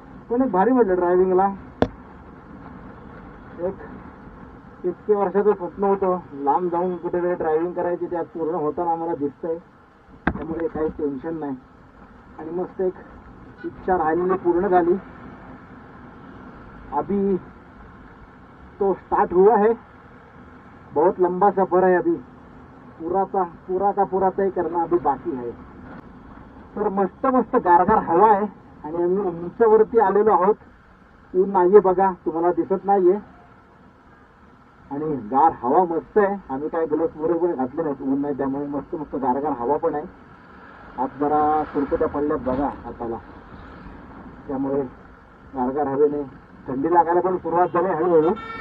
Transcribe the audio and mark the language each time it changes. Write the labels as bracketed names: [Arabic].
[Marathi] पण एक भारी म्हटलं ड्रायव्हिंगला. एक इतके वर्षाचं स्वप्न होतं लांब जाऊन कुठेतरी ड्रायव्हिंग करायची, त्यात पूर्ण होताना आम्हाला दिसतंय. त्यामुळे काही टेन्शन नाही आणि मस्त एक इच्छा राहिलेली पूर्ण झाली. [Hindi] अभी तो स्टार्ट हुआ है, बहुत लंबा सफर है. अभी पूरा तय करना अभी बाकी है. [Marathi] तर मस्त गारगार हवा आहे आणि आम्ही उंचावरती आलेलो आहोत. ऊन नाहीये बघा, तुम्हाला दिसत नाहीये, आणि गार हवा मस्त आहे. आम्ही काय ग्लोव्स वगैरे घातले नाहीत, ऊन नाही त्यामुळे मस्त गारगार हवा पण आहे. हात जरा सुरकुत्या पडल्यात बघा हाताला, त्यामुळे गारगार हवेने थंडी लागायला पण सुरुवात झाली हळूहळू.